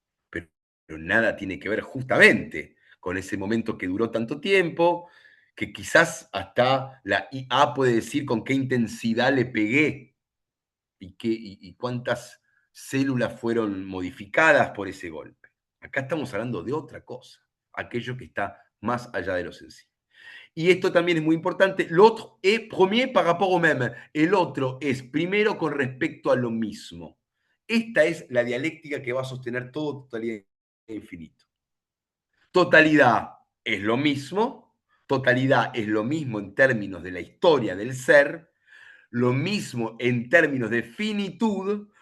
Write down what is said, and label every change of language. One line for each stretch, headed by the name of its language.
Spanish: Pero nada tiene que ver justamente con ese momento que duró tanto tiempo, que quizás hasta la IA puede decir con qué intensidad le pegué y cuántas células fueron modificadas por ese golpe. Acá estamos hablando de otra cosa, aquello que está más allá de lo sencillo. Y esto también es muy importante.
French: L'autre est premier par rapport au même.
Spanish: El otro es primero con respecto a lo mismo. Esta es la dialéctica que va a sostener todo totalidad e infinito. Totalidad es lo mismo. Totalidad es lo mismo en términos de la historia del ser, lo mismo en términos de finitud,